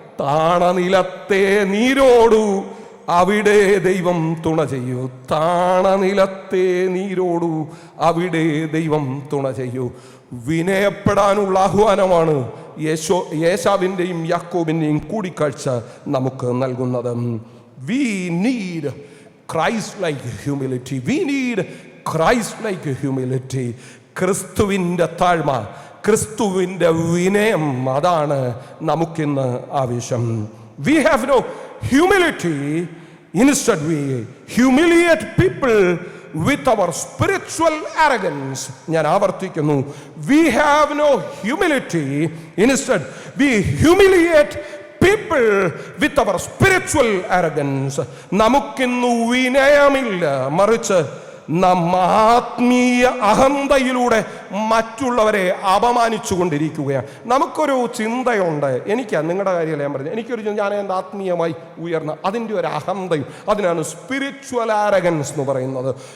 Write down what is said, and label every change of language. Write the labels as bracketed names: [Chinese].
[Malayalam] താണനിലത്തെ നീരോടു അവിടെ ദൈവം തുണ ചെയ്യൂ. താണനിലത്തെ നീരോടു അവിടെ ദൈവം തുണ ചെയ്യൂ. വിനയപ്പെടാനുള്ള ആഹ്വാനമാണ് യേശാവിൻ്റെയും യാക്കോബിൻ്റെയും കൂടിക്കാഴ്ച നമുക്ക് നൽകുന്നത്. [English] We need Christ-like humility. We need Christ-like humility. [Malayalam] ക്രിസ്തുവിൻ്റെ താഴ്മ, ക്രിസ്തുവിൻ്റെ വിനയം, അതാണ് നമുക്കിന്ന് ആവശ്യം. [English] We have no humility. Instead we humiliate people with our spiritual arrogance. [Malayalam] ഞാൻ ആവർത്തിക്കുന്നു, [English] we have no humility. Instead we humiliate people with our spiritual arrogance. [Malayalam] നമുക്കിന്ന് വിനയമില്ല, മറിച്ച് നാം ആത്മീയ അഹന്തയിലൂടെ മറ്റുള്ളവരെ അപമാനിച്ചു കൊണ്ടിരിക്കുകയാണ്. നമുക്കൊരു ചിന്തയുണ്ട്, നിങ്ങളുടെ കാര്യമല്ല ഞാൻ പറഞ്ഞത്, ഞാൻ ആത്മീയമായി ഉയർന്ന അതിൻ്റെ ഒരു അഹന്തയും, അതിനാണ് സ്പിരിച്വൽ ആരഗൻസ് എന്ന് പറയുന്നത്.